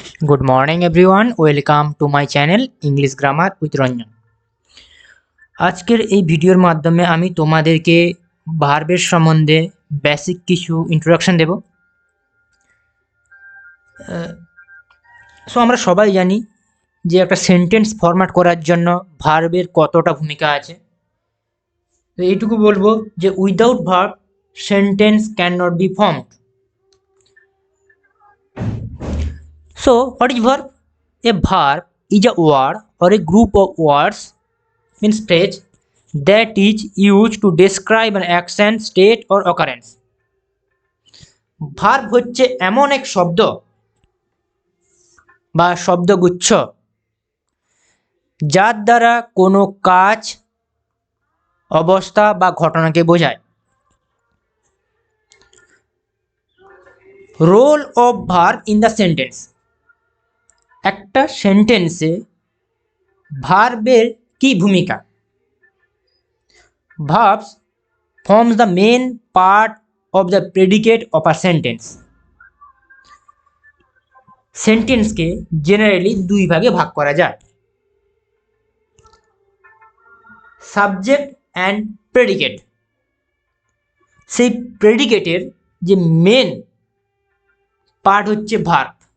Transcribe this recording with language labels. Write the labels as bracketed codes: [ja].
[en] Good morning everyone, welcome to my channel English Grammar with Ranjan। [bn] আজকের এই ভিডিওর মাধ্যমে আমি তোমাদেরকে ভার্বের সম্বন্ধে বেসিক কিছু ইন্ট্রোডাকশন দেব। সো আমরা সবাই জানি যে একটা সেন্টেন্স ফরম্যাট করার জন্য ভার্বের কতটা ভূমিকা আছে। তো এইটুকু বলবো যে [en] Without verb sentence can not be formed. So what is verb? A verb is a word or a group of words means phrase that is used to describe an action, state or occurrence. [bn] Verb হচ্ছে এমন এক শব্দ বা শব্দগুচ্ছ যার দ্বারা কোনো কাজ, অবস্থা বা ঘটনাকে বোঝায়। [en] Role of verb in the sentence. [bn] একটা সেন্টেন্সে ভার্বের কি ভূমিকা? [en] Verbs forms the main part of the predicate of a sentence. [bn] সেন্টেন্সকে generally দুই ভাগে ভাগ করা যায়, সাবজেক্ট অ্যান্ড প্রেডিকেট। সেই প্রেডিকেটের যে মেন পার্ট হচ্ছে ভার্ব।